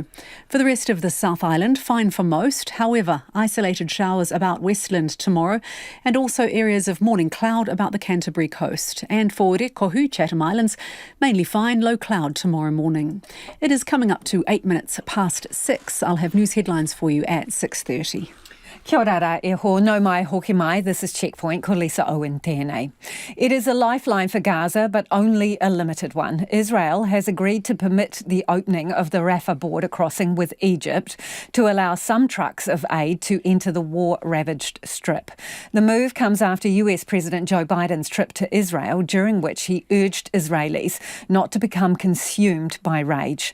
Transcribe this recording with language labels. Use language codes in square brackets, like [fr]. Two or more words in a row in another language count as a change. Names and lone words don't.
[en] For the rest of the South Island, fine for most. However, isolated showers about Westland tomorrow and also areas of morning cloud about the Canterbury coast. And for Rekohu, Chatham Islands, mainly fine, low cloud tomorrow morning. It is coming up to 8 minutes past 6. I'll have news headlines for you at 6:30. [mi] Kia ora e ho, no mai hoki mai. [en] This is Checkpoint, [mi] ko Lisa Owen tēnei. [en] It is a lifeline for Gaza, but only a limited one. Israel has agreed to permit the opening of the Rafah border crossing with Egypt to allow some trucks of aid to enter the war-ravaged strip. The move comes after US President Joe Biden's trip to Israel, during which he urged Israelis not to become consumed by rage.